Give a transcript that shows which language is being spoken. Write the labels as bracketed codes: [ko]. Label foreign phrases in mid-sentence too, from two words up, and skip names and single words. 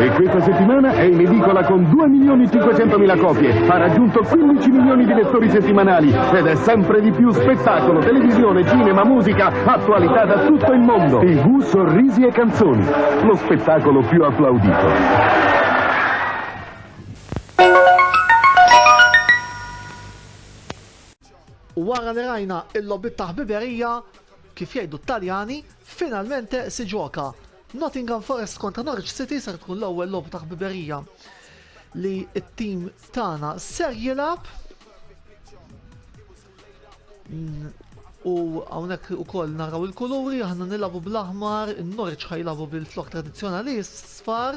[it] E questa settimana è in edicola con 2.500.000 copie, ha raggiunto 15 milioni di lettori settimanali ed è sempre di più spettacolo, televisione, cinema, musica, attualità da tutto il mondo. TV Sorrisi e Canzoni, lo spettacolo più applaudito. [mt] Wara li rajna il-lobby ta' ħbiberija kif jgħidu t-Taljani, [it] finalmente si ġoka. [mt] Nottingham Forest kontra Norwich City ser tkun l-ewwel logħba ta' ħbiberija li t-tim tagħna ser jilab. U hawnhekk ukoll naraw il-kuluri, aħna nilabu bl-aħmar, in-Norwich ħajlabu bil-flok tradizzjonali sfar.